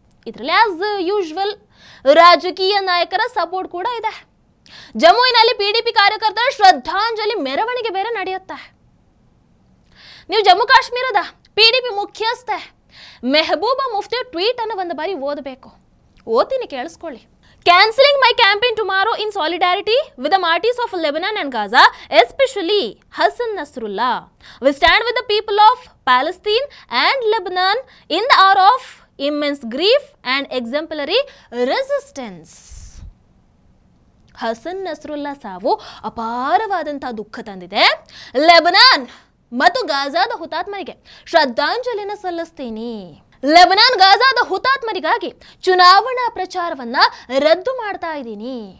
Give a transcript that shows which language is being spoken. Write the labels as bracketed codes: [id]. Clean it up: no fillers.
[kn] ಇದರಲ್ಲಿ as usual ರಾಜಕೀಯ ನಾಯಕರ ಸಪೋರ್ಟ್ ಕೂಡ ಇದೆ. ಜಮ್ಮುವಿನಲ್ಲಿ PDP ಕಾರ್ಯಕರ್ತರ ಶ್ರದ್ಧಾಂಜಲಿ ಮೆರವಣಿಗೆ ಬೇರೆ ನಡೆಯುತ್ತೆ. ನೀವು ಜಮ್ಮು ಕಾಶ್ಮೀರದ PDP ಮುಖ್ಯಸ್ಥೆ ಮೆಹಬೂಬಾ ಮುಫ್ತಿ ಟ್ವೀಟ್ ಅನ್ನು ಒಂದು ಬಾರಿ ಓದಬೇಕು. ಓದ್ತೀನಿ, ಕೇಳಿಸ್ಕೊಳ್ಳಿ. [en] Cancelling my campaign tomorrow in solidarity with the martyrs of Lebanon and Gaza, especially Hassan Nasrullah. We stand with the people of Palestine and Lebanon in the hour of immense grief and exemplary resistance. [kn] Hasan ನಸ್ರುಲ್ಲಾ ಸಾವು ಅಪಾರವಾದಂತಹ ದುಃಖ ತಂದಿದೆ. Lebanon ಮತ್ತು ಗಾಜಾದ ಹುತಾತ್ಮರಿಗೆ ಶ್ರದ್ಧಾಂಜಲಿನ ಸಲ್ಲಿಸ್ತೀನಿ. Lebanon, ಗಾಜಾದ ಹುತಾತ್ಮರಿಗಾಗಿ ಚುನಾವಣಾ ಪ್ರಚಾರವನ್ನ ರದ್ದು ಮಾಡ್ತಾ ಇದ್ದೀನಿ.